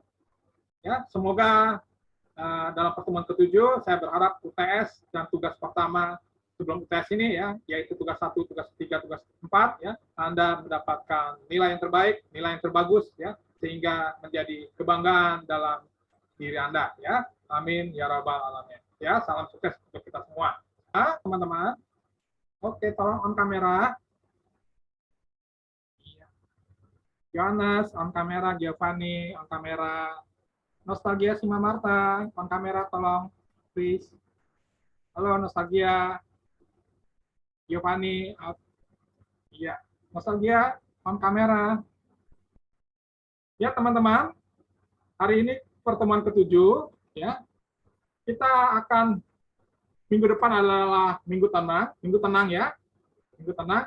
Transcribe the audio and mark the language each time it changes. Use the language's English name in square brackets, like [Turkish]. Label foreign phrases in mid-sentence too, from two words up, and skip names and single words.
[Indonesian] Ya, semoga dalam pertemuan ke-7 saya berharap UTS dan tugas pertama sebelum UTS ini ya, yaitu tugas 1, tugas 3, tugas 4 ya, Anda mendapatkan nilai yang terbaik, nilai yang terbagus ya, sehingga menjadi kebanggaan dalam diri Anda ya. [Arabic] Amin ya rabbal alamin. [Indonesian] Ya, salam sukses untuk kita semua. Nah, teman-teman. Oke, tolong on kamera. Johannes on kamera, Giovanni on kamera. Nostalgia Sima Marta, on kamera tolong, please. Halo Nostalgia, Giovanni, iya, Nostalgia on kamera. Ya teman-teman, hari ini pertemuan ke-7 ya. Kita akan minggu depan adalah minggu tenang ya, minggu tenang.